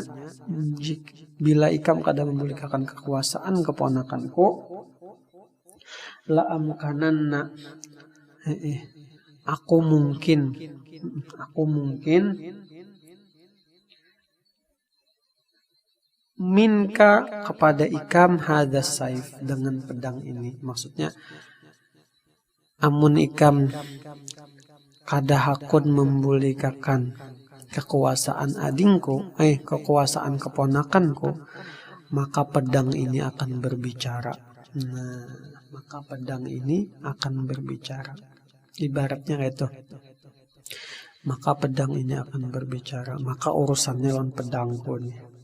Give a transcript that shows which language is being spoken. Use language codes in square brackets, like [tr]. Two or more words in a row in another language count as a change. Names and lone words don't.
[bjn] Bila ikam kada membulikakan kekuasaan keponakanku, [ar] لأمكنن, [bjn] aku mungkin minka, kepada ikam, [ar] هذا السيف, [bjn] dengan pedang ini. Maksudnya, amun ikam kada hakun membulikakan kekuasaan adingku, kekuasaan keponakanku, maka pedang ini akan berbicara. Nah, maka pedang ini akan berbicara. Ibaratnya kayak itu. Maka pedang ini akan berbicara. Maka urusannya lawan pedangku nih.